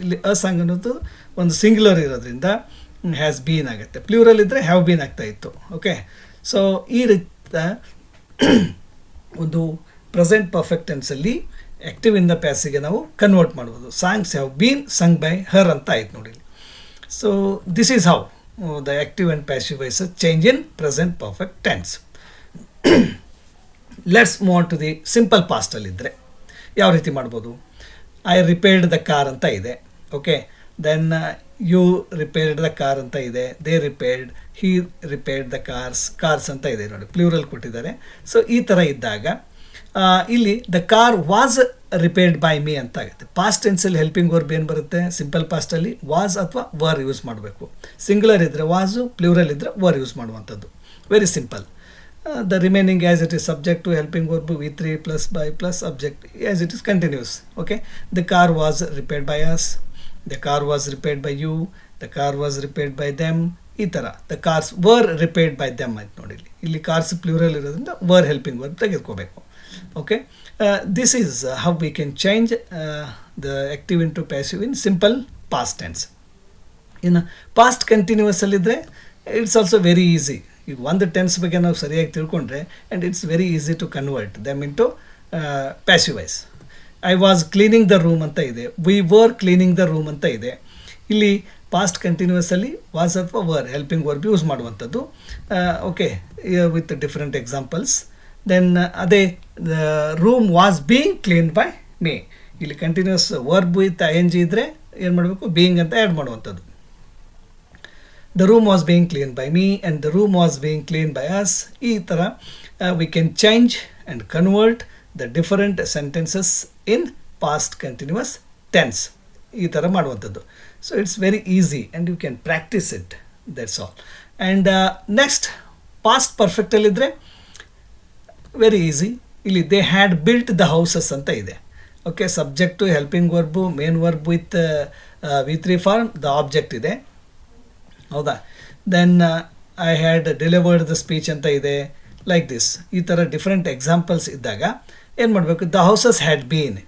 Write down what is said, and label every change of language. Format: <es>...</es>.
<kn>ಇಲ್ಲಿ ಅ ಸಾಂಗ್ ಅನ್ನೋದು ಒಂದು ಸಿಂಗ್ಯುಲರ್ ಇರೋದ್ರಿಂದ ಹ್ಯಾಸ್ ಬೀನ್ ಆಗುತ್ತೆ. ಪ್ಲೂರಲ್ ಇದ್ದರೆ ಹ್ಯಾವ್ ಬೀನ್ ಆಗ್ತಾ ಇತ್ತು. ಓಕೆ, ಸೊ ಈ ರೀತಿಯ ಒಂದು ಪ್ರೆಸೆಂಟ್ ಪರ್ಫೆಕ್ಟ್ ಟೆನ್ಸಲ್ಲಿ ಆ್ಯಕ್ಟಿವ್ ಇಂದ ಪ್ಯಾಸಿಗೆ ನಾವು ಕನ್ವರ್ಟ್ ಮಾಡ್ಬೋದು.</kn> <en>songs have been sung by her</en> <kn>ಅಂತ ಆಯ್ತು ನೋಡಿ.</kn> <en>So this is how the active and passive voices change in present perfect tense. Let's move on to the simple ಪಾಸ್ಟಲ್ಲಿದ್ದರೆ</en> <kn>ಯಾವ ರೀತಿ ಮಾಡ್ಬೋದು?</kn> <en>I repaired the car</en> <kn>ಅಂತ ಇದೆ.</kn> <en>Okay, then you repaired the car ಅಂತ ಇದೆ. They repaired, he repaired the cars</en> <kn>ಅಂತ ಇದೆ ನೋಡಿ, ಪ್ಲೂರಲ್ ಕೊಟ್ಟಿದ್ದಾರೆ. ಸೊ ಈ ಥರ ಇದ್ದಾಗ ಇಲ್ಲಿ</kn> <en>the car was repaired by me</en> <kn>ಅಂತ ಆಗುತ್ತೆ. ಪಾಸ್ಟ್ ಟೆನ್ಸಲ್ಲಿ ಹೆಲ್ಪಿಂಗ್ ವರ್ಬ್ ಏನು ಬರುತ್ತೆ? ಸಿಂಪಲ್ ಪಾಸ್ಟಲ್ಲಿ ವಾಸ್ ಅಥವಾ ವರ್ ಯೂಸ್ ಮಾಡಬೇಕು. ಸಿಂಗುಲರ್ ಇದ್ದರೆ ವಾಸು, ಪ್ಲೂರಲ್ ಇದ್ದರೆ ವರ್ ಯೂಸ್ ಮಾಡುವಂಥದ್ದು.</kn> <en>Very simple. The remaining as it is subject to helping verb V3 plus by plus subject as it is continuous. Okay, the car was repaired by us, the car was repaired by you, the car was repaired by them.</en> <kn>ಈ ಥರ</kn> <en>the cars were repaired by them</en> <kn>ಆಯ್ತು ನೋಡಿ. ಇಲ್ಲಿ cars plural ಇರೋದ್ರಿಂದ</kn> <en>were helping verb</en> <kn>ತೆಗೆದುಕೋಬೇಕು.</kn> <en>Okay, this is how we can change the active into passive in simple past tense.</en> <kn>ಇನ್ನು</kn> <en>past continuous</en> <kn>ಅಲ್ಲಿದ್ದರೆ</kn> <en>It's also very easy.</en> <kn>ಈಗ ಒಂದು tense ಬಗ್ಗೆ ನಾವು ಸರಿಯಾಗಿ ತಿಳ್ಕೊಂಡ್ರೆ</kn> <en>And it's very easy to convert them into passive voice. I was cleaning the room</en> <kn>ಅಂತ ಇದೆ,</kn> <en>We were cleaning the room ಅಂತ ಇದೆ.</en> <kn>ಇಲ್ಲಿ ಪಾಸ್ಟ್ ಕಂಟಿನ್ಯೂಸಲ್ಲಿ ವಾಸ್ ಅಥವಾ ವರ್ ಹೆಲ್ಪಿಂಗ್ ವರ್ಬ್ ಯೂಸ್ ಮಾಡುವಂಥದ್ದು.</kn> <en>Okay, with different examples. Then</en> <kn>ಅದೇ</kn> <en>Room was being clean by me.</en> <kn>ಇಲ್ಲಿ continuous verb with I N G ಇದ್ದರೆ ಏನು ಮಾಡಬೇಕು? ಬೀಯಿಂಗ್ ಅಂತ ಆ್ಯಡ್ ಮಾಡುವಂಥದ್ದು.</kn> <en>The room was being cleaned by me and the room was being cleaned by us.</en> <kn>ಈ ಥರ</kn> <en>we can change and convert the different sentences in past continuous tense.</en> <kn>ಈ ಥರ ಮಾಡುವಂಥದ್ದು.</kn> <en>So it's very easy and you can practice it. That's all. And next, past perfect</en> <kn>ಅಲ್ಲಿದ್ದರೆ</kn> <en>Very easy.</en> <kn>ಇಲ್ಲಿ</kn> <en>they had built the houses</en> <kn>ಅಂತ ಇದೆ.</kn> <en>okay, subject, helping verb, main verb with V3 form, the object</en> <kn>ಇದೆ. ಹೌದಾ?</kn> <en>then I had delivered the speech</en> <kn>ಅಂತ ಇದೆ.</kn> <en>Like this. ಈ ಥರ different examples</en> <kn>ಇದ್ದಾಗ ಏನು ಮಾಡಬೇಕು?</kn> <en>The houses had been.</en>